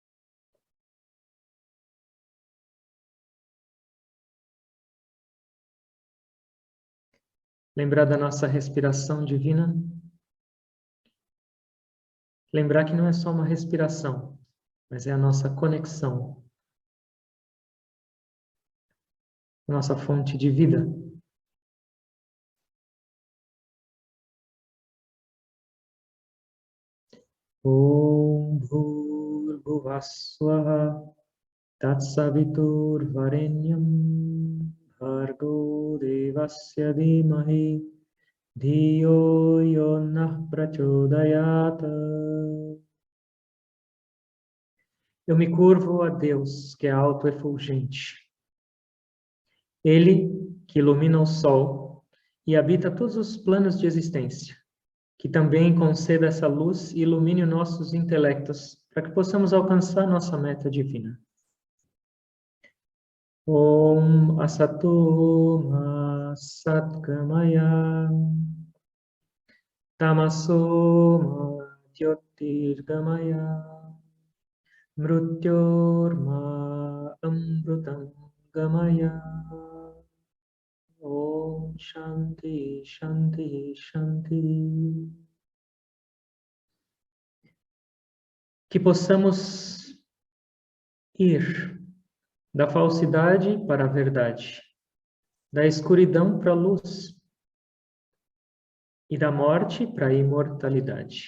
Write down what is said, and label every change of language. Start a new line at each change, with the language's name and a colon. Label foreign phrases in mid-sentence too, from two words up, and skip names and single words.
Portuguese: Lembrar da nossa respiração divina. Lembrar que não é só uma respiração, mas é a nossa conexão, a nossa fonte de vida.
Sanskrit: Om Bhurbhuvah Swaha Tatsavitur Varenyam Bhargo Devasya Dhimahi Dhiyo Yonah Prachodayata.
Portuguese: Eu me curvo a Deus, que é alto e fulgente. Ele que ilumina o sol e habita todos os planos de existência, que também conceda essa luz e ilumine nossos intelectos, para que possamos alcançar nossa meta divina.
Sanskrit: Om Asato Ma Satgamaya Tamaso Ma Jyotirgamaya Mrutyorma Amrutam Gamaya. Om Shanti Shanti Shanti.
Portuguese: Que possamos ir da falsidade para a verdade, da escuridão para a luz e da morte para a imortalidade.